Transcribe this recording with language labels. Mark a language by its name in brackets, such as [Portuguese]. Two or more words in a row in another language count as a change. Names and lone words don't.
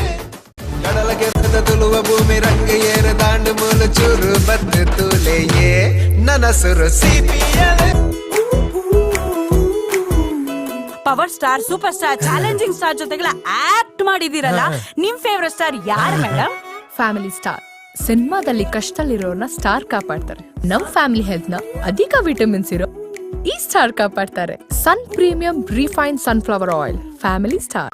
[Tulu] ಕಡಲ ಕೆರೆದ ತುಳುವ ಭೂಮಿ ರಂಗ ಏರ ದಾಂಡು ಮೂಲು ಚೂರು ಬದ್ದು ತೂಲೆಯೇ ನನ್ನ ಸುರು ಸಿಪಿಯನೇ. [English] power star, super star, challenging star [Kannada] ಜೊತೆಗೆಲ್ಲ ಆಕ್ಟ್ ಮಾಡಿದಿರಲ್ಲ, ನಿಮ್ [English] favourite star [Kannada] ಯಾರು ಮೇಡಮ್? [English] family star. [Kannada] ಸಿನಿಮಾದಲ್ಲಿ ಕಷ್ಟದಲ್ಲಿರೋರ್ನ ಸ್ಟಾರ್ ಕಾಪಾಡ್ತಾರೆ. ನಮ್ [English] family health [Kannada] ನ ಅಧಿಕ ವಿಟಮಿನ್ಸ್ ಇರೋ ಈ ಸ್ಟಾರ್ ಕಾಪಾಡ್ತಾರೆ. [English] Sun Premium refined sunflower oil. Family star.